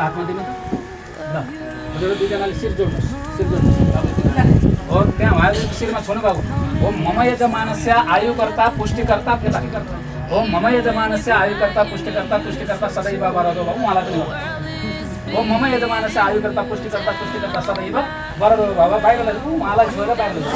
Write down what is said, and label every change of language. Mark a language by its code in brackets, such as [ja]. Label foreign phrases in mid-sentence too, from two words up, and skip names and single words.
[ne] हातमा दिनु ल हजुर दुईजनाले शिर जोड्नुहोस् और त्यहाँ उहाँले शिरमा छोड्नु भएको [sa] ओम मम यजमानस्य आयुकर्ता पुष्टिकर्ता प्रदायकर्ता ओम मम यजमानस्य आयुकर्ता पुष्टिकर्ता सदैव वरदो भव। [ne] उहाँलाई पनि [sa] ओम मम यजमानस्य आयुकर्ता पुष्टिकर्ता सदैव वरदो भव। [ne] बाहिर उहाँलाई छोडेर बाहिर